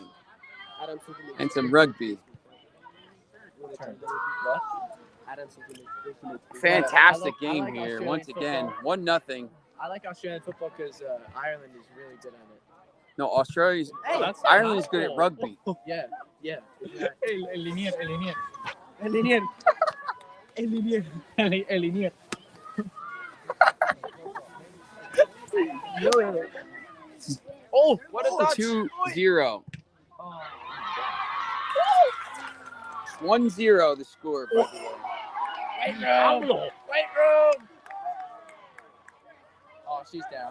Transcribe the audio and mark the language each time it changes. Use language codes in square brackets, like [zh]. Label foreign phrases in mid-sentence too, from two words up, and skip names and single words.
[en] Adam Super League. and some rugby. What? Adam Super League. Fantastic I like game here. Australian Once again, football. 1-0. I like Australian football because Ireland is really good at it. No, Australia's. That's Ireland's good at rugby. Yeah. [ca] El linier. El Linier. El Linier. El linier. [en] Oh, what a touch! 2-0. 1-0 the score, by the way. Wait room! Oh, she's down.